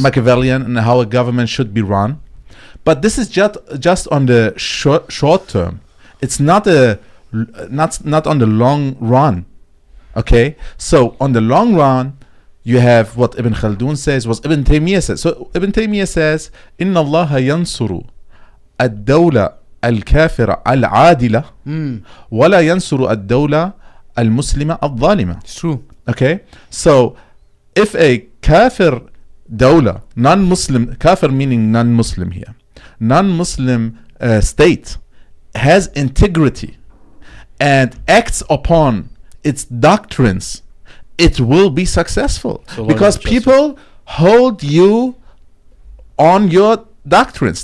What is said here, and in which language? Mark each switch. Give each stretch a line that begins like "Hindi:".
English: Machiavellian, and how a government should be run. But this is just on the short term. It's not on the long run. Okay, so on the long run, you have what Ibn Khaldun says, what Ibn Taymiyyah says. So Ibn Taymiyyah says,
Arabic: إِنَّ اللَّهَ يَنْصُرُ الدَّوْلَةَ الْكَافِرَ الْعَادِلَةَ وَلَا يَنْصُرُ الدَّوْلَةَ الْمُسْلِمَةَ الظَّالِمَةَ.
English: It's true. Okay, so if a kafir dawla, non-Muslim, kafir meaning non-Muslim here, non-Muslim state has integrity and acts upon its doctrines, it will be successful, because people hold you on your doctrines.